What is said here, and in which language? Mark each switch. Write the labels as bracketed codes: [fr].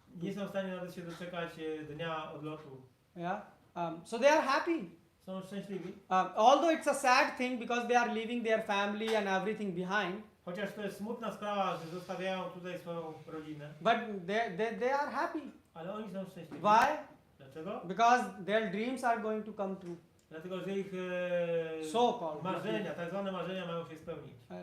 [pl] Nie są w stanie nawet się doczekać dnia odlotu. [en] Yeah. So they are happy. [pl] Są szczęśliwi. [en] Although it's a sad thing because they are leaving their family and everything behind, [pl] Chociaż to jest smutna sprawa, że zostawiają tutaj swoją rodzinę, [en] but they are happy. [pl] ale oni są szczęśliwi. [en] Why? [pl] Dlaczego? [en] Because their dreams are going to come true. [pl] Dlatego, że ich [en] So-called [pl] marzenia, tak zwane marzenia mają się spełnić.